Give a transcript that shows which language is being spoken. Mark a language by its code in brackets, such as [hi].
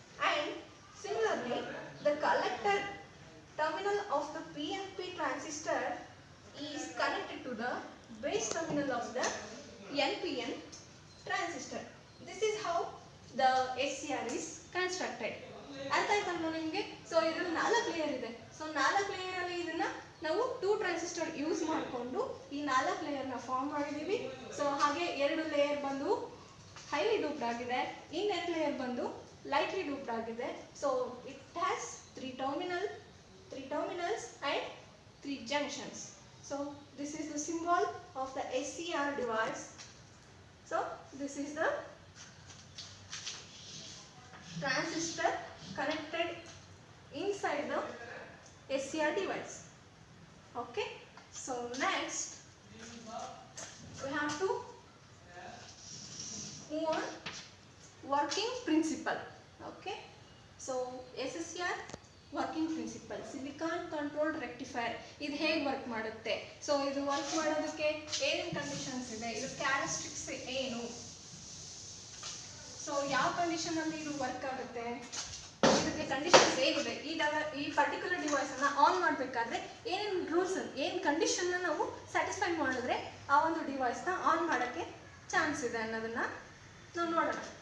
[en] And similarly, the collector terminal of the PNP transistor is connected to the base terminal of the NPN transistor. This is how the SCR is constructed. [kn] ಅರ್ಥ ಆಯ್ತಲ್ವ ನಿಮಗೆ? So ಇದರಲ್ಲಿ 4 layer ಇದೆ. So 4 layer ಅಲ್ಲಿ ಇದನ್ನ ನಾವು 2 transistor use ಮಾಡಿಕೊಂಡು ಈ 4 ಲೇಯರ್ನ form ಮಾಡಿದ್ದೀವಿ. ಸೊ ಹಾಗೆ 2 ಲೇಯರ್ ಬಂದು ಹೈಲಿ ಡೂಪ್ಡ್ ಆಗಿದೆ, ಇನ್ನೆರಡು ಲೇಯರ್ ಬಂದು ಲೈಟ್ಲಿ ಡೂಪ್ಡ್ ಆಗಿದೆ. [en] So it has 3 terminals and 3 junctions. So this is the symbol of the SCR device. So this is the transistor connected inside the SCR device. Okay. So next we have to move on working principle. Okay. [kn] So SCR working principal, silicon controlled rectifier ಇದು ಹೇಗೆ work ಮಾಡುತ್ತೆ? So ಇದು work ಮಾಡೋದಕ್ಕೆ ಏನೇನು conditions ಇದೆ, ಇದು characteristics ಏನು, so ಯಾವ ಕಂಡೀಷನಲ್ಲಿ ಇದು ವರ್ಕ್ ಆಗುತ್ತೆ, ಇದಕ್ಕೆ ಕಂಡೀಷನ್ಸ್ ಏನಿದೆ, ಈ ಪರ್ಟಿಕ್ಯುಲರ್ ಡಿವೈಸನ್ನು ಆನ್ ಮಾಡಬೇಕಾದ್ರೆ ಏನೇನು ರೂಲ್ಸ್, ಏನು ಕಂಡೀಷನ್ನ ನಾವು ಸ್ಯಾಟಿಸ್ಫೈ ಮಾಡಿದ್ರೆ ಆ ಒಂದು ಡಿವೈಸ್ನ ಆನ್ ಮಾಡೋಕ್ಕೆ ಚಾನ್ಸ್ ಇದೆ ಅನ್ನೋದನ್ನು ನಾವು ನೋಡೋಣ.